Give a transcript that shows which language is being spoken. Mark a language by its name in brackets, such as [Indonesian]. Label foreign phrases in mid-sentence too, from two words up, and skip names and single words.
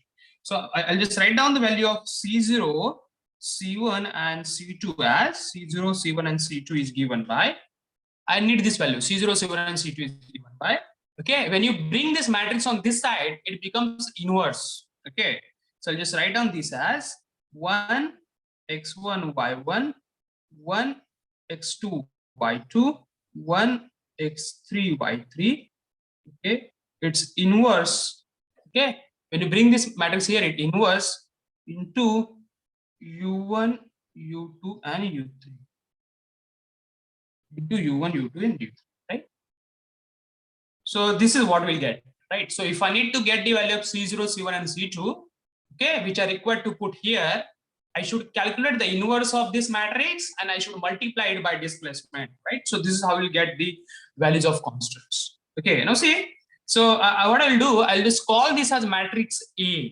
[English] So I'll just write down the value of C0, C1, and C2 as C0, C1, and C2 is given by, I need this value, C0, C1, and C2 is given by, okay, when you bring this matrix on this side, it becomes inverse, okay. So I'll just write down this as 1 x1 y1, 1 x2 y2, 1 x3 y3, okay, it's inverse, okay. When you bring this matrix here, it inverse into u1, u2, and u3. Into u1, u2, and u3, right? So this is what we'll get, right? So if I need to get the value of C0, C1, and C2, okay, which are required to put here, I should calculate the inverse of this matrix and I should multiply it by displacement, right? So this is how we'll get the values of constants. Okay, now see, so what I'll do, I'll just call this as matrix A.